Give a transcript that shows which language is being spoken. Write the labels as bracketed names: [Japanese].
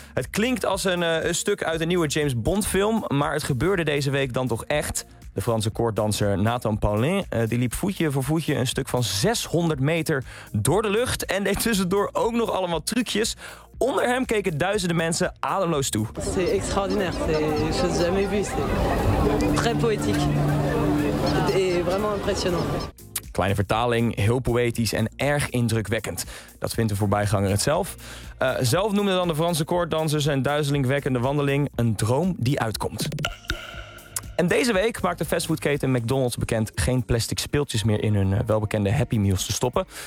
[Dutch] Het klinkt als een stuk uit een nieuwe James Bond film, maar het gebeurde deze week dan toch echt. De Franse koorddanser Nathan Paulin die liep voetje voor voetje een stuk van 600 meter door de lucht en deed tussendoor ook nog allemaal trucjes. Onder hem keken duizenden mensen ademloos toe. [French] C'est extraordinaire, c'est chose jamais vu, c'est très poétique et vraiment impressionnant. [Dutch] Kleine vertaling, heel poëtisch en erg indrukwekkend. Dat vindt de voorbijganger het zelf. Zelf noemde dan de Franse koorddanser zijn duizelingwekkende wandeling een droom die uitkomt. En deze week maakt de fastfoodketen McDonald's bekend geen plastic speeltjes meer in hun welbekende Happy Meals te stoppen.